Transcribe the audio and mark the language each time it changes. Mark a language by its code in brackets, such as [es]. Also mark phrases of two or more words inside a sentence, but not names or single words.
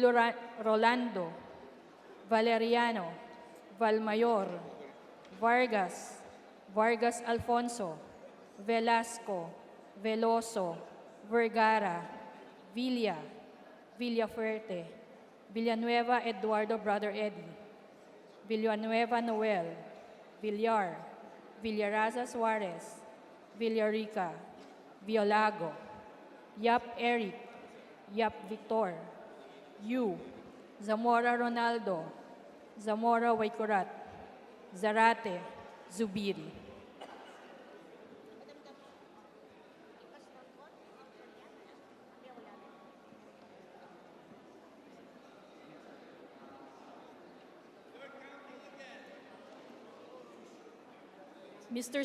[tl] Rolando, Valeriano, Valmayor, Vargas, Vargas Alfonso, Velasco, Veloso, Vergara, Villa, Villafuerte, Villanueva Eduardo Brother Eddie, Villanueva Noel, Villar, Villaraza Suarez, Villarica, Violago, Yap Eric, Yap Victor, Yu, Zamora Ronaldo, Zamora Waikurat, Zarate, Zubiri. Mr.